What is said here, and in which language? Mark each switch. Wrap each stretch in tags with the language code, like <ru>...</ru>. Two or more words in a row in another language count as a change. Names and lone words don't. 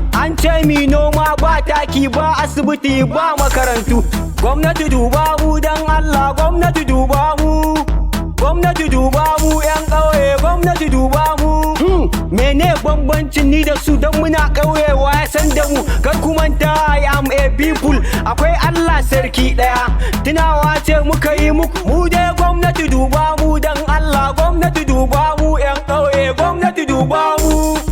<ha>An ce mi noma ba taki, ba asibiti, ba makarantu. Gwamnati duba mu dan Allah, gwamnati duba mu. Gwamnati duba mu yan ƙauye, gwamnati duba mu. Hmm, mene bambancin ni da su dan muna ƙauye wa ya san da mu?</ha> <en>Kar ku manta I am a people,</en> <ha>akwai Allah sarki ɗaya. Tunawa ce muka yi muku, mu dai gwamnati duba mu dan Allah, gwamnati duba mu yan ƙauye, gwamnati duba mu.</ha>